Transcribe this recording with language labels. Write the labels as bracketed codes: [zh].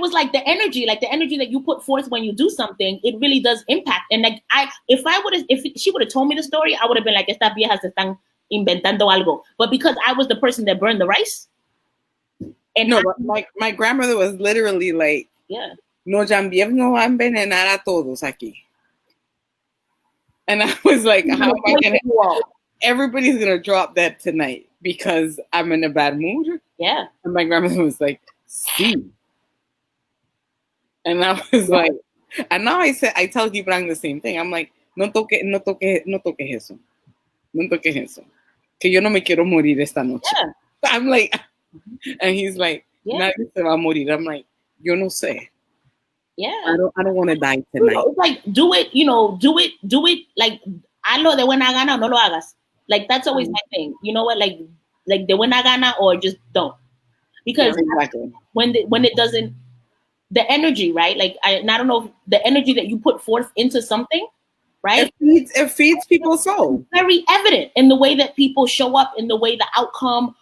[en] Was like the energy that you put forth when you do something, it really does impact. And like if she would have told me the story, I would have been like, [es] estas viejas están inventando algo. [en] But because I was the person that burned the rice. And no, my grandmother was literally like, yeah, [es] no, también no va a envenenar a todos aquí. [en] And I was like, how am I going to, everybody's going to drop that tonight because I'm in a bad mood. Yeah. And my grandmother was like, [es] sí. [en] And I was like, and now I tell Gibran the same thing. I'm like, [es] no toques eso. No toques eso. Que yo no me quiero morir esta noche. [en] Yeah. I'm like, and he's like, [es] nadie se va a morir. [en] I'm like, [es] yo no sé. [en] Yeah. I don't want to die tonight. It's like, do it, do it. Like, [es] hazlo de buena gana o no lo hagas. [en] Like, that's always my thing. You know what? Like [es] de buena gana [en] or just don't. Because exactly. when it doesn't, the energy, right? Like, I don't know, if the energy that you put forth into something, right? It feeds people's soul. It's very evident in the way that people show up, in the way the outcome.